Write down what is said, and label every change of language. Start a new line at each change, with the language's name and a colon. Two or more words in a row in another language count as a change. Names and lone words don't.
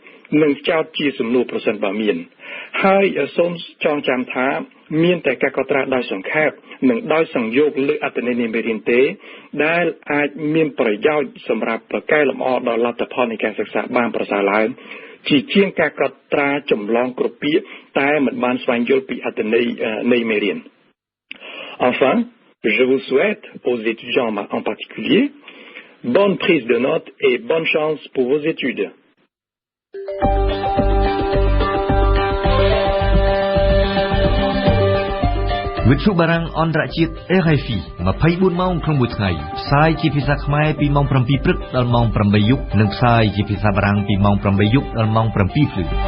Khmer: នឹងចោទជាសំណួរប្រសិនបើមានហើយសូមចងចាំថាមានតែការកត់ត្រាដោយសង្ខេបនិងដោយសង្យោគលើអត្ថន័យនៃមេរៀនទេដែលអាចមានប្រយោជន៍សម្រាប់កែលម្អដល់លទ្ធផលនៃការសិក្សាបានប្រសើរឡើងជាងការកត់ត្រាចម្លងគ្រប់ពាក្យតែមិនបានស្វែងយល់ពីអត្ថន័យនៃមេរៀន
French: Enfin, je vous souhaite aux étudiants en particulier bonne prise de notes et bonne chance pour vos études.
Khmer: វិទ្យុបារាំងអន្តរជាតិ RFI 24 ម៉ោងក្នុងមួយថ្ងៃផ្សាយជាភាសាខ្មែរពីម៉ោង 7 ព្រឹកដល់ម៉ោង 8 យប់និងផ្សាយជាភាសាបារាំងពីម៉ោង 8 យប់ដល់ម៉ោង 7 ភ្លឺ